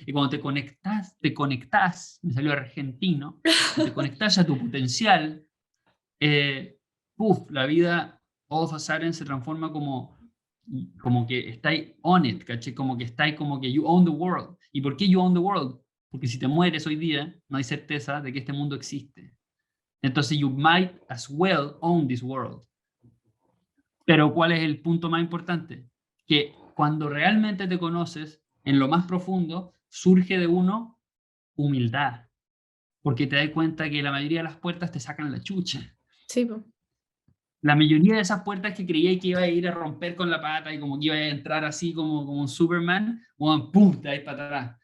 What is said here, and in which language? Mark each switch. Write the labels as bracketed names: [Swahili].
[Spanish] Y cuando te conectás, me salió argentino, te conectás a tu potencial, la vida [English] all of a sudden [Spanish] se transforma como que estáis [English] on it, [Spanish] ¿cachai? Como que estáis como que [English] you own the world. [Spanish] ¿Y por qué you own the world? Porque si te mueres hoy día, no hay certeza de que este mundo existe. [English] Entonces you might as well own this world. [Spanish] Pero ¿cuál es el punto más importante? Que cuando realmente te conoces, en lo más profundo, surge de uno humildad, porque te das cuenta que la mayoría de las puertas te sacan la chucha. Sí, po. La mayoría de esas puertas que creía que iba a ir a romper con la pata y como que iba a entrar así como un Superman, o ¡pum!, te vas para atrás.